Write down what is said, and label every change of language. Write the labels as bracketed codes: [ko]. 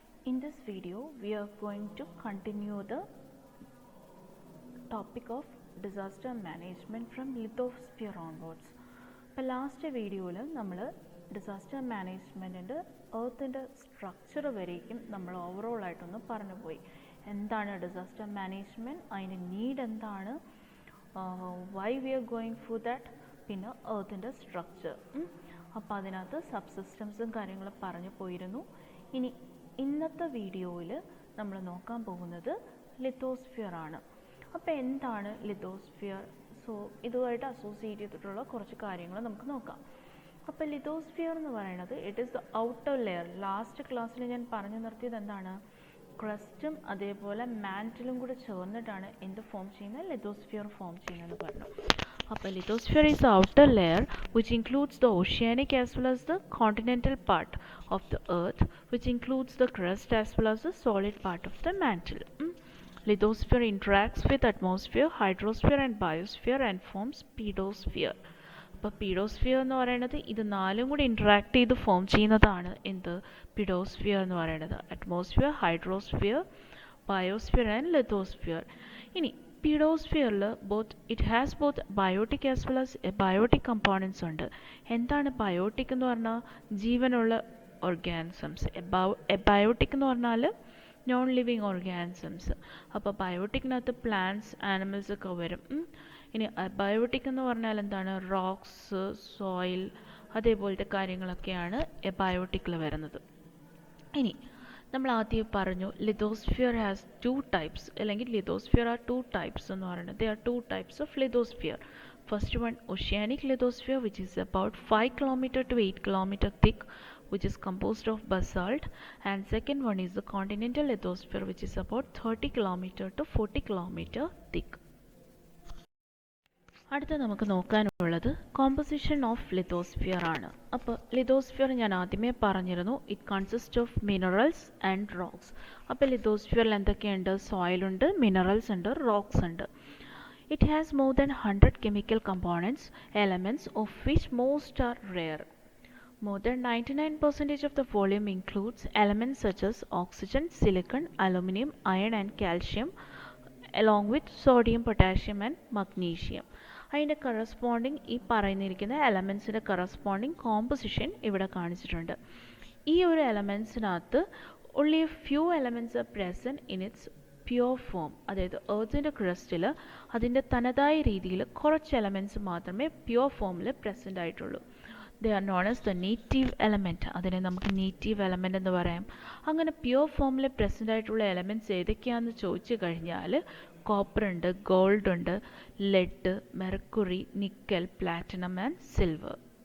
[en] In this video, we are going to continue the topic of disaster management from lithosphere onwards. [ml] ഇപ്പോൾ last വീഡിയോയിൽ നമ്മൾ disaster മാനേജ്മെൻറ്റിൻ്റെ എർത്തിൻ്റെ structure വരേക്കും നമ്മൾ overall ആയിട്ടൊന്ന് പറഞ്ഞു പോയി. എന്താണ് ഡിസാസ്റ്റർ മാനേജ്മെൻറ്റ്, അതിൻ്റെ നീഡ് എന്താണ്, [en] why we are going for that, [ml] പിന്നെ എർത്തിൻ്റെ സ്ട്രക്ചർ. അപ്പോൾ അതിനകത്ത് സബ് സിസ്റ്റംസും കാര്യങ്ങളും പറഞ്ഞു പോയിരുന്നു. ഇനി ഇന്നത്തെ വീഡിയോയിൽ നമ്മൾ നോക്കാൻ പോകുന്നത് ലിത്തോസ്ഫിയർ ആണ്. അപ്പോൾ എന്താണ് ലിത്തോസ്ഫിയർ? സോ ഇതുമായിട്ട് അസോസിയേറ്റ് ചെയ്തിട്ടുള്ള കുറച്ച് കാര്യങ്ങൾ നമുക്ക് നോക്കാം. അപ്പോൾ ലിത്തോസ്ഫിയർ എന്ന് പറയുന്നത് [en] It is the outer layer. [ml] Last ക്ലാസ്സിൽ ഞാൻ പറഞ്ഞു നിർത്തിയത് എന്താണ്, ക്രസ്റ്റും അതേപോലെ മാൻറ്റിലും കൂടെ ചേർന്നിട്ടാണ് എന്ത് ഫോം ചെയ്യുന്നത്, ലിത്തോസ്ഫിയർ ഫോം ചെയ്യുന്നത് പറഞ്ഞു. [en] അപ്പോൾ lithosphere is the outer layer which includes the oceanic as well as the continental part of the earth, which includes the crust as well as the solid part of the mantle. Lithosphere interacts with atmosphere, hydrosphere and biosphere and forms pedosphere. [ml] അപ്പോൾ പീഡോസ്ഫിയർ എന്ന് പറയുന്നത് ഇത് നാലും കൂടി interact ചെയ്ത് form ചെയ്യുന്നതാണ് എന്ത്, പീഡോസ്ഫിയർ എന്ന് പറയുന്നത്. Atmosphere, hydrosphere, biosphere and lithosphere. ഇനി പീഡോസ്ഫിയറിൽ [en] it has both biotic as well as abiotic components [ml] ഉണ്ട്. എന്താണ് ബയോട്ടിക് എന്ന് പറഞ്ഞാൽ ജീവനുള്ള ഓർഗാനിസംസ്, എബയോട്ടിക് എന്ന് പറഞ്ഞാൽ നോൺ ലിവിങ് ഓർഗാനിസംസ്. അപ്പോൾ ബയോട്ടിക്കിനകത്ത് പ്ലാന്റ്സ്, ആനിമൽസ് ഒക്കെ വരും. ഇനി ബയോട്ടിക് എന്ന് പറഞ്ഞാൽ എന്താണ്, റോക്സ്, സോയിൽ, അതേപോലത്തെ കാര്യങ്ങളൊക്കെയാണ് എബയോട്ടിക്കിൽ വരുന്നത്. ഇനി നമ്മൾ ആദ്യം പറഞ്ഞു [en] lithosphere has two types, [ml] അല്ലെങ്കിൽ [en] lithosphere are two types [ml] എന്ന് പറയുന്നത്. [en] They are two types of lithosphere. First one oceanic lithosphere, which is about 5 km to 8 km thick, which is composed of basalt, and second one is the continental lithosphere, which is about 30 km to 40 km thick. [ml] അടുത്ത നമുക്ക് നോക്കാനുള്ളത് composition of lithosphere ആണ്. അപ്പോൾ lithosphere ഞാൻ ആദ്യമേ പറഞ്ഞിരുന്നു, [en] It consist of minerals and rocks. [ml] അപ്പോൾ ലിത്തോസ്ഫിയറിൽ എന്തൊക്കെയുണ്ട്, സോയിലുണ്ട്, minerals ഉണ്ട്, റോക്സ് ഉണ്ട്. [en] It has more than 100 chemical components, elements of which most are rare. More than 99% of the volume includes elements such as oxygen, silicon, aluminum, iron and calcium, along with sodium, potassium and magnesium. [ml] അതിൻ്റെ corresponding ഈ പറയുന്നിരിക്കുന്ന എലമെൻസിൻ്റെ corresponding composition ഇവിടെ കാണിച്ചിട്ടുണ്ട്. ഈ ഒരു എലമെൻസിനകത്ത് [en] only a few elements are present in its pure form. [ml] അതായത് എർത്തിൻ്റെ ക്രസ്റ്റിൽ അതിൻ്റെ തനതായ രീതിയിൽ കുറച്ച് എലമെൻറ്റ്സ് മാത്രമേ പ്യുവർ ഫോമിൽ പ്രസൻ്റ് ആയിട്ടുള്ളൂ. [en] They are known as the native element. [ml] അതിനെ നമുക്ക് നേറ്റീവ് എലമെൻ്റ് എന്ന് പറയാം. അങ്ങനെ പ്യുവർ ഫോമിൽ പ്രസൻ്റ് ആയിട്ടുള്ള എലമെൻറ്റ്സ് ഏതൊക്കെയാണെന്ന് ചോദിച്ചു കഴിഞ്ഞാൽ കോപ്പർ ഉണ്ട്, ഗോൾഡ് ഉണ്ട്, lead, mercury, nickel, platinum and silver.